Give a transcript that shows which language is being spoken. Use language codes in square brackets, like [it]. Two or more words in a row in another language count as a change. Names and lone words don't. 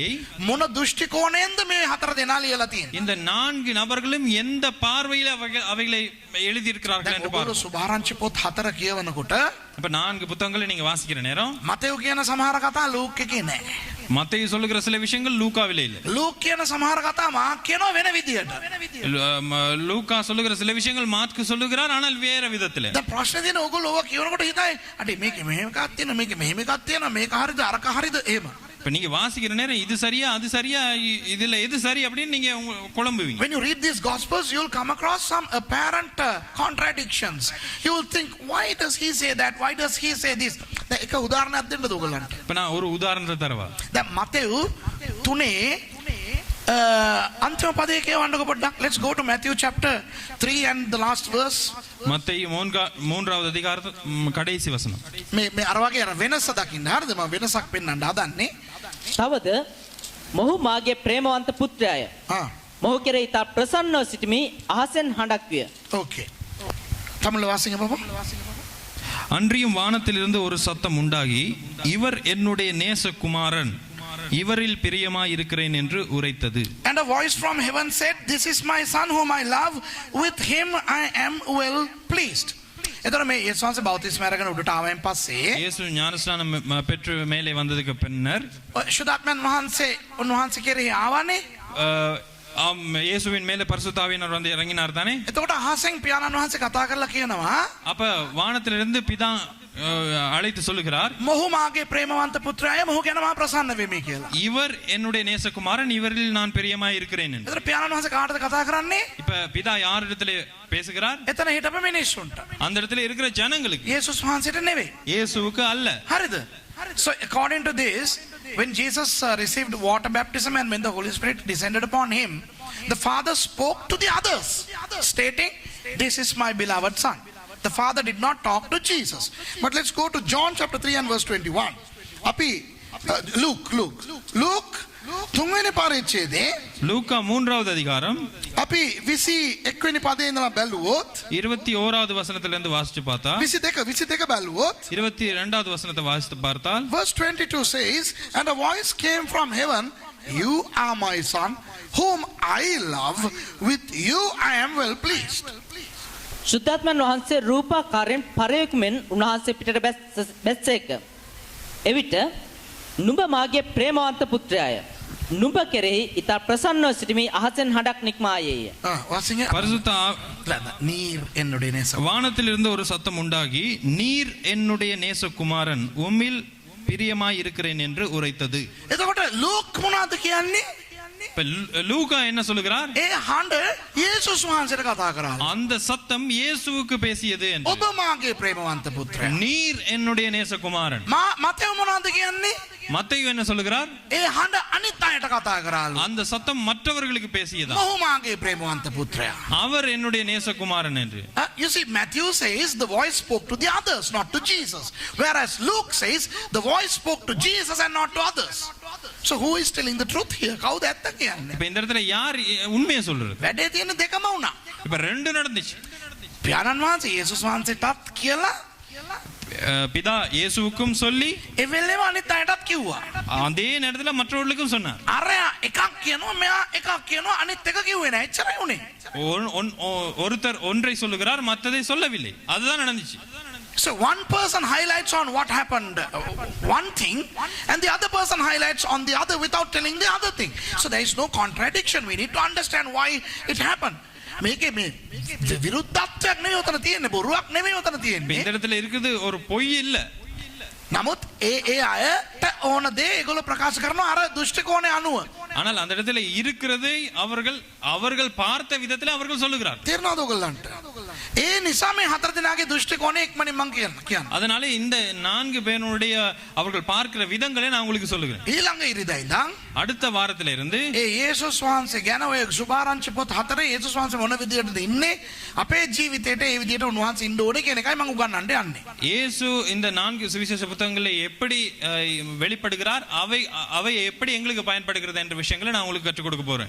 [si] මොන දෘෂ්ටි කෝණයෙන්ද මේ 4 දෙනා ලියලා තියෙන්නේ? [ta] இந்த 4 நபர்களும் எந்த பார்வையில் அவைகளை எழுதி இருக்கிறார்கள் என்று பாருங்க. [si] සුභාරංචි පොත් 4 කියවනකොට [ta] இப்ப 4 புத்தகங்களை நீங்க வாசிக்கிற நேரம் [si] මතෙව් කියන සමහර කතා ලූක් එකේ නැහැ. [ta] மத்தேயு சொல்லுகிற சில விஷயங்கள் லூக்காவிலே இல்லை. [si] ලූක් කියන සමහර කතා මාක් කියනවා වෙන විදියට. [ta] லூக்கா சொல்லுகிற சில விஷயங்கள் மாற்கு சொல்லுகிறார் ஆனால் வேற விதத்திலே. [si] දැන් ප්‍රශ්නේ තියෙන ඕගොල්ලෝ ඕවා කියනකොට හිතයි අඩේ මේක මෙහෙම එකක් තියෙනවා මේක මෙහෙම එකක් තියෙනවා මේක හරියද අරක හරියද එහෙම. [ta] இப்ப நீங்க வாசிக்கிற நேரம் இது சரியா அது சரியா இதுல எது சரி அப்படின்னு நீங்க குழம்புவீங்க. [en] When you read these gospels you will come across some apparent contradictions. You will think why does he say that, why does he say this? [si] දැන් එක උදාහරණයක් දෙන්නද ඔයගොල්ලන්ට? [ta] இப்ப நான் ஒரு உதாரணத்தை தரவா. [si] දැන් මතෙව් 3 අන්තිම පදේ කියවන්නකො පොඩ්ඩක්. [en] Let's go to Matthew chapter 3 and the last verse. [ta] மத்தேயு 3வது அதிகாரம் கடைசி வசனம். [si] මේ අර වගේ අර වෙනස දකින්න. හරිද? මම වෙනසක් පෙන්වන්න හදන්නේ. තවද මොහු මාගේ ප්‍රේමවන්ත පුත්‍රයාය. මොහු කෙරෙහි තා ප්‍රසන්නව සිටමි අහසෙන් හඬක් විය. [ta] Okay. தமிழ்ல வாசிங்க பாப்போம். அன்றியும் வானத்திலிருந்து ஒரு சத்தம் உண்டாகி இவர் என்னுடைய நேசகுமாரன் இவரில் பிரியமாய் இருக்கிறேன் என்று உரைத்தது. [en] And a voice from heaven said, this is my son whom I love, with him I am well pleased. [si] එතකොට මේ යේසුස් වහන්සේ බෞතිස්ම අරගෙන උඩට ආවෙන් පස්සේ [ta] இயேசு ஞானஸ்நானம் பெற்று மேலே வந்ததுக்கு பின்னர் [si] සුදාත්මන් වහන්සේ උන්වහන්සේ කෙරෙහි ආවනේ. [ta] இயேசுவின் மேலே பரிசுத்த ஆவியானவர் வந்து இறங்கினார் தானே. [si] එතකොට අහසෙන් පියාණන් වහන්සේ කතා කරලා කියනවා [ta] அப்ப வானத்திலிருந்து பிதா அழைத்து சொல்லுகிறார், [si] මොහු මාගේ ප්‍රේමවන්ත පුත්‍රයාය මොහු ගැන මා ප්‍රසන්න වෙමි කියලා. [ta] இவர் என்னுடைய நேசகுமாரன், இவரில் நான் பிரியமாய் இருக்கிறேன் என்று. [si] එතන පියාණන් වහන්සේ කාටද කතා කරන්නේ? [ta] இப்ப பிதா யாரிடத்துல பேசுகிறார்? [si] එතන හිටපු මිනිස්සුන්ට. [ta] அந்த இடத்துல இருக்கிற ஜனங்களுக்கு, [si] යේසුස් වහන්සේට නෙවෙයි. [ta] இயேசுவுக்கு அல்ல. [si] හරිද? [en] So according to this, when Jesus received water baptism and when the Holy Spirit descended upon him, the Father spoke to the others, stating, "This is my beloved Son." The Father did not talk to Jesus. But let's go to John chapter 3 and verse 21. [si] Api Luke තුන්වෙනි පරිච්ඡේදයේ [ta] லூக்கா 3வது அதிகாரம் [si] අපි 21 වෙනි පදේ ඉඳලා බැලුවොත් [ta] 21வது வசனத்துல இருந்து வாசிச்சு பார்த்தா [si] 22 බැලුවොත් [ta] 22வது வசனத்தை வாசித்து பார்த்தால் [en] verse 22 says, "And a voice came from heaven, 'You are my son, whom I love. With you I am well pleased.'" [si] ශුද්ධාත්මන් වහන්සේ රූපාකාරයෙන් පරයෙක් මෙන් උන්වහන්සේ පිටට බැස්සේක. එවිට නුඹ මාගේ ප්‍රේමවන්ත පුත්‍රයාය. නුඹ කෙරෙහි ඉතා ප්‍රසන්නව සිටිමි අහසෙන් හඬක් නික්මායේය. [ta] வாசிங்க. பரிசுத்த நீர் என்னுடைய நேசம். வானத்திலிருந்து ஒரு சத்தம் உண்டாகி, நீர் என்னுடைய நேசகுமாரன், உம்மில் பிரியமாய் இருக்கிறேன் என்று உரைத்தது. [si] එතකොට ලූක් මොනවද කියන්නේ? [ta] இப்ப லூக்கா என்ன சொல்லுகிறார்? [si] ඒ හඬ යේසුස් වහන්සේට කතා කරා. [ta] அந்த சத்தம் இயேசுவுக்கு பேசியது என்று. [si] ඔබ මාගේ ප්‍රේමවන්ත පුත්‍රයා. [ta] நீர் என்னுடைய நேசகுமாரன். [si] මතෙව් මොනවද කියන්නේ? [ta] மத்தேயு என்ன சொல்லுகிறார்? [si] ඒ හඬ අනිත් අයට කතා කරාලු. [ta] அந்த சத்தம் மற்றவர்களுக்கு பேசியதா. [si] මොහු මාගේ ප්‍රේමවන්ත පුත්‍රයා. [ta] அவர் என்னுடைய நேசகுமாரன் என்று. [en] You see, Matthew says the voice spoke to the others, not to Jesus. Whereas Luke says the voice spoke to Jesus and not to others. So who is telling the truth here? [si] කවුද ඇත්ත කියන්නේ? [ta] இப்ப இந்த இடத்துல யார் உண்மையை சொல்றது? [si] වැඩේ තියෙන දෙකම වුණා. [ta] இப்ப ரெண்டு நடந்துச்சு. [si] පියාණන් වහන්සේ යේසුස් වහන්සේටත් කියලා [ta] பிதா இயேசுவுக்கும் சொல்லி [si] ඒ වෙලේම අනිත් අයටත් කිව්වා. [ta] அதே நேரத்துல மற்றவர்களுக்கும் சொன்னார். [si] අරයා එකක් කියනවා මෙයා එකක් කියනවා අනිත් එක කිව්වේ නෑ. එච්චරයි උනේ. [ta] ஒருத்தர் ஒன்றை சொல்லுகிறார், மற்றதை சொல்லவில்லை. அதுதான் நடந்துச்சு. [en] So one person highlights on what happened, one thing, and the other person highlights on the other without telling the other thing. So there is no contradiction. We need to understand why it happened. [si] මේකේ මේ විරුද්ධත්වයක් නෙවෙයි උතන තියෙන්නේ, බොරුවක් නෙවෙයි උතන තියෙන්නේ. [ta] இந்த இடத்துல இருக்குது ஒரு பொய் இல்ல. [si] නමුත් ඒ අයට ඕන දේ ඒගොල්ලෝ ප්‍රකාශ කරනවා අර දෘෂ්ටි කෝණය අනුව. [ta] ஆனால் அந்த இடத்துல இருக்கிறதை அவர்கள் பார்த்த விதத்தில் அவர்கள் சொல்லுகிறார். [si] තේරෙනවද ඔයගොල්ලන්ට? ඒ නිසා මේ හතර දිනාගේ දෘෂ්ටි කෝණය ඉක්මනින් මම කියන්න. [ta] அதனால இந்த 4 பேருடைய அவர்கள் பார்க்கிற விதங்களை நான் உங்களுக்கு சொல்லுகிறேன். [si] ඊළඟ ඉරිදා ඉඳන් [ta] அடுத்த வாரத்துல இருந்து [si] ඒ යේසුස් වහන්සේ ගැන ඔය සුභාරංචි පොත් 4 යේසුස් වහන්සේ මොන විදියටද ඉන්නේ අපේ ජීවිතේට ඒ විදියට උන්වහන්සේ ඉන්න ඕනේ කියන එකයි මම උගන්වන්න යන්නේ. [ta] இயேசு இந்த 4 சுவிசேஷ புத்தகங்களை எப்படி வெளிப்படுகிறார், அவை எப்படி எங்களுக்கு பயன்படுகிறது என்ற விஷயங்களை நான் உங்களுக்கு கற்றுக் கொடுக்க போறேன்.